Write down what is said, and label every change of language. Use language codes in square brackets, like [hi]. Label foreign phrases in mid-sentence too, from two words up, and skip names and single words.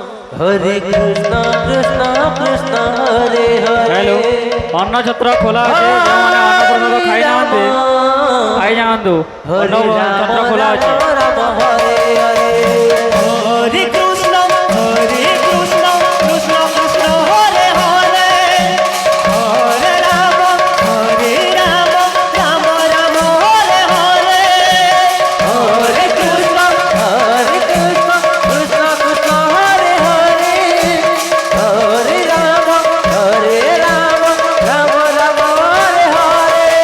[sa] হরে কৃষ্ণ কৃষ্ণ কৃষ্ণ হরে হরে [bn] হ্যালো অন্ন ছত্র খোলা আছে [or] ଯେଉଁମାନେ ଅନ୍ନପ୍ରସାଦ ଖାଇନାହାନ୍ତି ଖାଇଯାଆନ୍ତୁ ଅନ୍ନ ଛତ୍ର ଖୋଲା ଅଛି [sa] রাম হরে হরে হরে কৃষ্ণ কৃষ্ণ কৃষ্ণ হরে হরে হরে রাম রাম রাম হরে হরে হরে কৃষ্ণ কৃষ্ণ কৃষ্ণ হরে হরে হরে রাম রাম রাম হরে হরে